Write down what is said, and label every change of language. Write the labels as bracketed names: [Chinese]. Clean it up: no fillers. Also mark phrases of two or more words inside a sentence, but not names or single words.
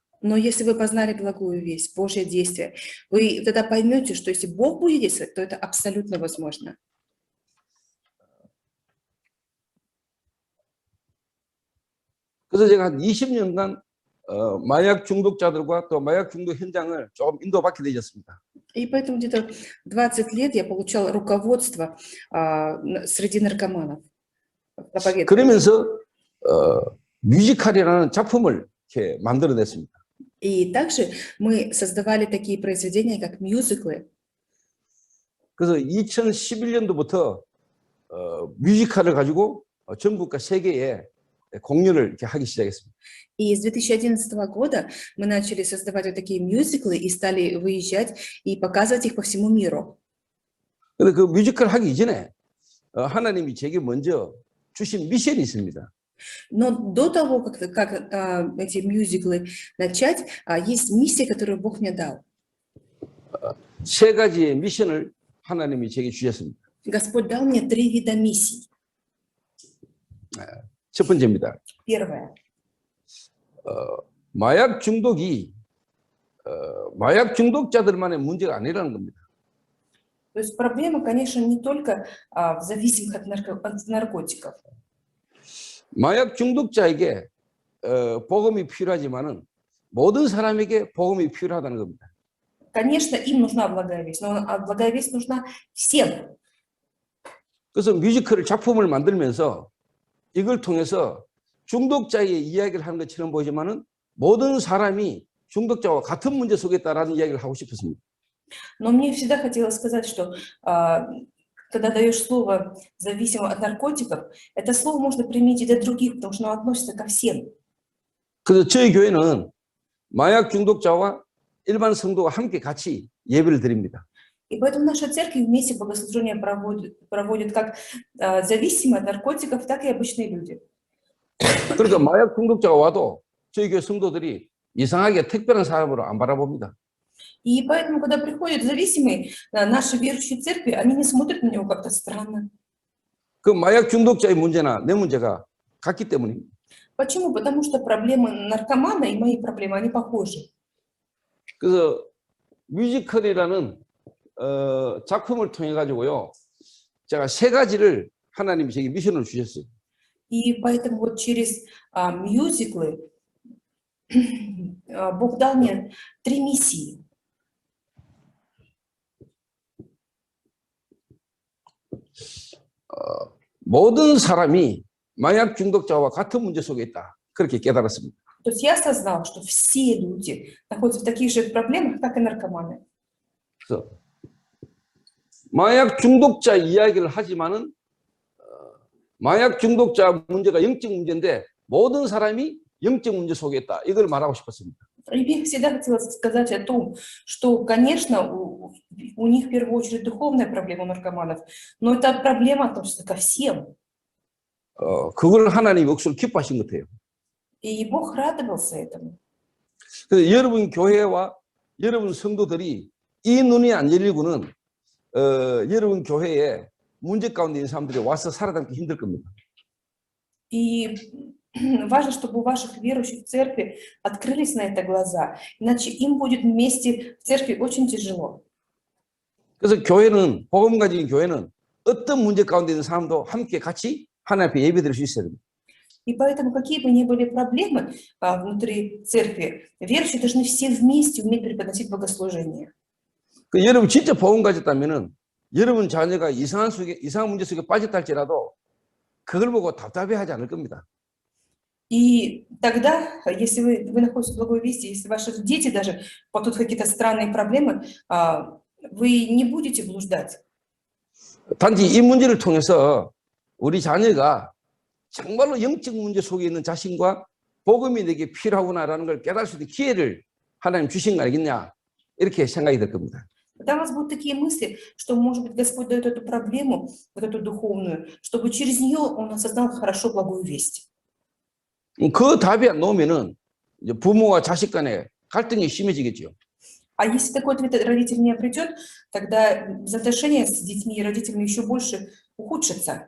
[Russian] Но если вы познали благую весть, Божье действие, вы тогда поймете, что если Бог будет действовать, то это абсолютно возможно. [Korean] 그래서 제가 한 20년간 마약 중독자들과 또 마약 중독 현장을 조금 인도받게 되었습니다. [Russian] И поэтому где-то 20 лет я получал руководство среди наркоманов. [Korean] 그러면서 뮤지컬이라는 작품을 이렇게 만들어냈습니다. [Russian] И также мы создавали такие произведения, как мюзиклы. [Korean] 그래서 2011년도부터 뮤지컬을 가지고 전국과 세계에 공연을 이렇게 하기 시작했습니다. [Russian] И с 2011 года мы начали создавать вот такие мюзиклы и стали выезжать и показывать их по всему миру. [Korean] 근데 그 뮤지컬 하기 이전에 하나님이 제게 먼저 주신 미션이 있습니다. [Russian] Но до того, как эти мюзиклы начать, есть миссия, которую Бог мне дал. [Korean] 세 가지의 미션을 하나님이 제게 주셨습니다. [Russian] Господь дал мне 3 вида миссий. [Korean] 첫 번째입니다. [Russian] Первое. [Korean] 마약 중독이 마약 중독자들만의 문제가 아니라는 겁니다. [Russian] То есть проблема, конечно, не только в зависимых от наркотиков. [Korean] 마약 중독자에게 복음이 필요하지만은 모든 사람에게 복음이 필요하다는 겁니다. [Russian] Конечно, им нужна благая весть, но благая весть нужна всем. [Korean] 그래서 뮤지컬 작품을 만들면서 이걸 통해서 중독자의 이야기를 하는 것처럼 보이지만은 모든 사람이 중독자와 같은 문제 속에 있다라는 이야기를 하고 싶었습니다. [Russian] Но мне всегда хотелось сказать, что когда даешь слово зависимым от наркотиков, это слово можно применить и для других, потому что оно относится ко всем. [Korean] 그래서 저희 교회는 마약 중독자와 일반 성도가 함께 같이 예배를 드립니다. [Russian] И поэтому наша церковь вместе богослужение проводит как зависимые от наркотиков, так и обычные люди. [Korean] 그러니까 마약 중독자가 와도 저희 교회 성도들이 이상하게 특별한 사람으로 안 바라봅니다. [Russian] И поэтому, когда приходят зависимые, наши верующие церкви, они не смотрят на него как-то странно. [Korean] 그 마약 중독자의 문제나 내 문제가 같기 때문입니다. [Russian] Почему? Потому что проблемы наркомана и мои проблемы, они похожи. [Korean] 그래서 뮤지컬이라는 작품을 통해 가지고요, 제가 세 가지를 하나님이 제게 미션을 주셨어요. [Russian] И поэтому вот через мюзиклы Бог дал мне 3 миссии. [Korean] 모든 사람이 마약 중독자와 같은 문제 속에 있다. 그렇게 깨달았습니다. [Russian] То есть я осознал, что все люди находятся в таких же проблемах, как и наркоманы. [Korean] 그래서 마약 중독자 이야기를 하지만은 마약 중독자 문제가 영적 문제인데 모든 사람이 영적 문제 속에 있다. 이걸 말하고 싶었습니다. [Russian] И мне всегда хотелось сказать о том, что, конечно, у них в первую очередь духовная проблема у наркоманов, но эта проблема относится ко всем. [Korean] 그걸 하나님이 억수로 기뻐하신 것 같아요. [Russian] И Бог радовался этому. [Korean] 그래서 여러분 교회와 여러분 성도들이 이 눈이 안 열리고는 여러분 교회에 문제 가운데 있는 사람들이 와서 살아남기 힘들 겁니다. [Russian] И важно, чтобы у ваших верующих в церкви открылись на это глаза, иначе им будет вместе в церкви очень тяжело. [Korean] 그래서 교회는, 복음 가진 교회는 어떤 문제 가운데 있는 사람도 함께 같이 하나님 앞에 예배 드릴 수 있어야 됩니다. [Russian] И поэтому, какие бы ни были проблемы внутри церкви, верующие должны все вместе уметь преподносить богослужение. [Korean] 그 여러분 진짜 복음 가졌다면은 여러분 자녀가 이상한 문제 속에 빠졌다 할지라도 그걸 보고 답답해하지 않을 겁니다. [Russian] И тогда, если вы находитесь в благой вести, если ваши дети даже попадут в какие-то странные проблемы, вы не будете блуждать. [Korean] 단지 이 문제를 통해서 우리 자녀가 정말로 영적 문제 속에 있는 자신과 복음이 내게 필요하구나라는 걸 깨달을 수 있는 기회를 하나님 주신 거 아니겠냐 이렇게 생각이 들 겁니다. [Russian] Тогда у вас будут такие мысли, что, может быть, Господь дает эту проблему, вот эту духовную, чтобы через нее Он осознал хорошо благую весть. [Korean] 그 답이 안 나오면은 이제 부모와 자식 간에 갈등이 심해지겠죠. [Russian] А если такой ответ родитель не придет, тогда взаимоотношения с детьми и родителями еще больше ухудшатся.